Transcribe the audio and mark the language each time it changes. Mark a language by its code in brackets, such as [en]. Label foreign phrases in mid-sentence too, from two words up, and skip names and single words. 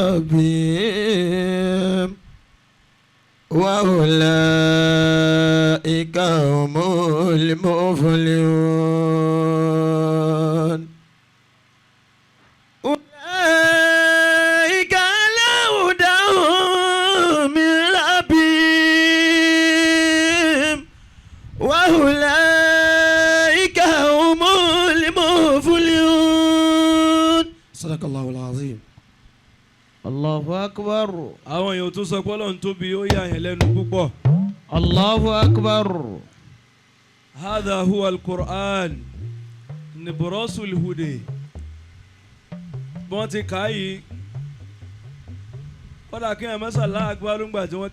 [ar] ربهم وأولئك هم المفلحون وأولئك هم المفلحون. صدق الله العظيم. الله أكبر. [yo] àwọn èèyàn tó sọ pé Ọlọ́run tóbi ó yà yẹn lẹ́nu púpọ̀. [ar] الله أكبر. هذا هو القرآن نبراس الهدى. [yo] bí wọ́n ti kà á yìí kódà kí ẹ̀ mẹ́sàn-án láàgbá ló ń gbà tí wọ́n